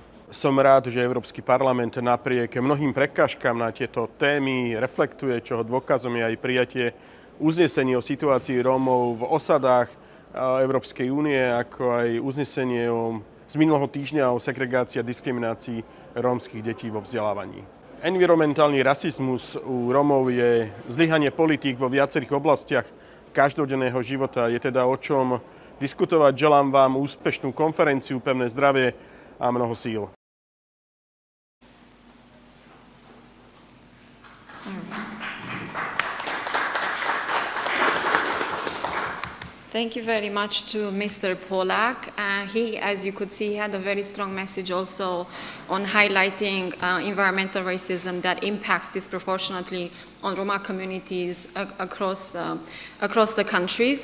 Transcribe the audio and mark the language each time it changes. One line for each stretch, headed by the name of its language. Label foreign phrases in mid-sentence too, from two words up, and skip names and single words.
Slovak: Som rád, že Európsky parlament napriek mnohým prekážkam na tieto témy reflektuje, čoho dôkazom je aj prijatie uznesení o situácii Rómov v osadách Európskej únie, ako aj uznesenie z minulého týždňa o segregácii a diskriminácii rómskych detí vo vzdelávaní. Environmentálny rasizmus u Rómov je zlyhanie politík vo viacerých oblastiach každodenného života. Je teda o čom diskutovať. Želám vám úspešnú konferenciu, pevné zdravie a mnoho síl.
English: Thank you very much to Mr. Polak. He, as you could see, had a very strong message also on highlighting environmental racism that impacts disproportionately on Roma communities across the countries.